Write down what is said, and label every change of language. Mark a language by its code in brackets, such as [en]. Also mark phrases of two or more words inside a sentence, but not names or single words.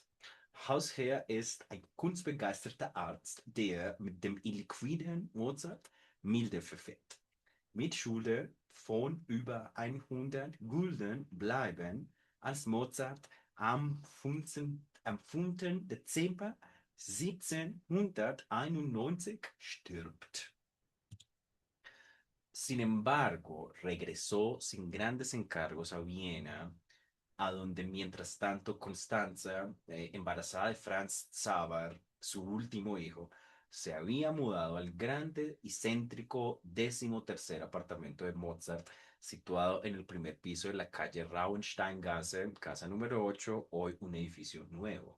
[de] Hausherr ist ein kunstbegeisterter Arzt, der mit dem illiquiden Mozart milde verfährt. Mit Schulden von über 100 Gulden bleiben, als Mozart am 5. Dezember 1791 stirbt. [es] Sin embargo, regresó sin grandes encargos a Viena, a donde mientras tanto Constanza, embarazada de Franz Xaver, su último hijo, se había mudado al grande y céntrico 13.º apartamento de Mozart, situado en el primer piso de la calle Rauensteingasse, casa número 8, hoy un edificio nuevo.